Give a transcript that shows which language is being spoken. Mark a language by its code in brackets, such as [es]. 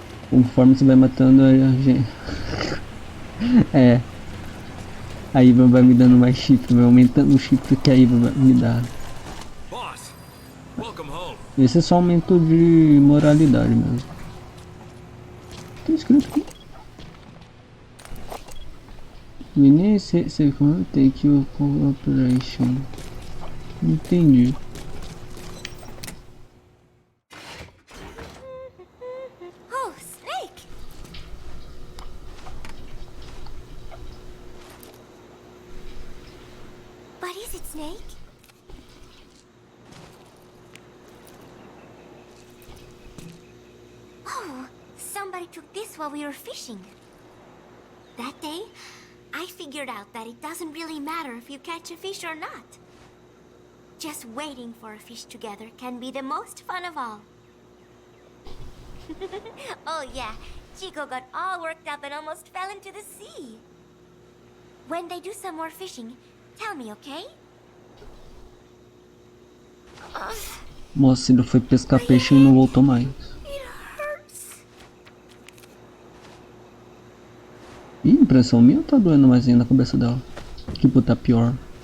[pt] Conforme você vai matando a gente. É. A Iva vai me dando mais chifre, vai aumentando o chifre que a Iva vai me dar. [en] Boss, welcome home. [pt] Esse é só aumento de moralidade mesmo. Tem escrito aqui. [en] We need to take your cooperation. [pt] Entendi. [en] Oh, Snake! But is it Snake? Oh, somebody took this while we were fishing. That day, I figured out that it doesn't really matter if you catch a fish or not. Just waiting for a fish together can be the most fun of all. Oh yeah, Chico got all worked up and almost fell into the sea. When they do some more fishing, tell me, okay? [pt] Moça, ele foi pescar peixe e não voltou mais. [en] It hurts. [pt] Ih, impressão minha ou tá doendo mais ainda na cabeça dela? Tipo, tá pior.